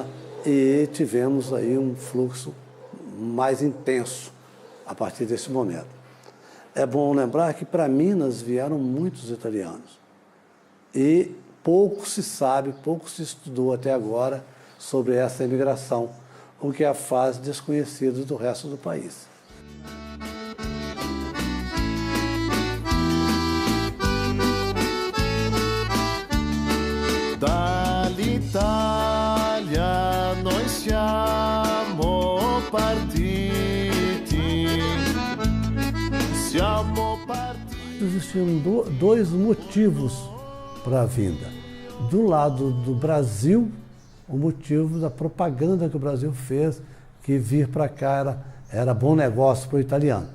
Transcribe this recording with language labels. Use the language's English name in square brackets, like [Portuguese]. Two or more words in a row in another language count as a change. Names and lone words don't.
[Portuguese] E tivemos aí um fluxo mais intenso a partir desse momento. É bom lembrar que para Minas vieram muitos italianos e pouco se sabe, pouco se estudou até agora sobre essa imigração, o que a faz desconhecida do resto do país. [Italian] Dall'Italia noi siamo partiti. [Portuguese] Existiam dois motivos para a vinda. Do lado do Brasil, o motivo da propaganda que o Brasil fez, que vir para cá era bom negócio para o italiano.